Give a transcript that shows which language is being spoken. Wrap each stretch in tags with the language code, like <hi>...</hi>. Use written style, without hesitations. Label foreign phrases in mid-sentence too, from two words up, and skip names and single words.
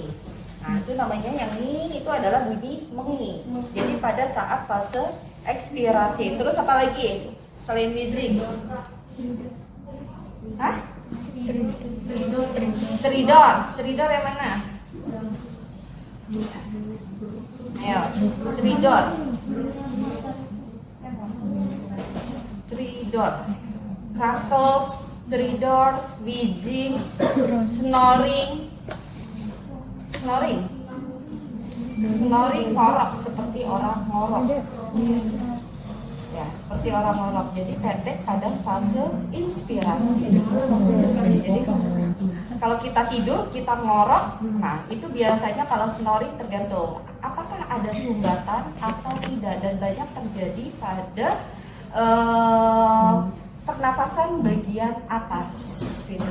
<id>Nah, itu namanya yang ini itu adalah bunyi mengi. Jadi pada saat fase ekspirasi. Terus apa lagi selain wheezing? Hah? Stridor. Stridor yang mana? Ayo, stridor. Stridor.</id> <en>Rattles, stridor, wheezing, snoring.</en> <id>Snoring. Snoring ngorok seperti orang ngorok. Ya, seperti orang ngorok. Jadi pendek pada fase inspirasi. Jadi kalau kita tidur, kita ngorok. Nah, itu biasanya kalau snoring tergantung apakah ada sumbatan atau tidak, dan banyak terjadi pada pernafasan bagian atas gitu.</id>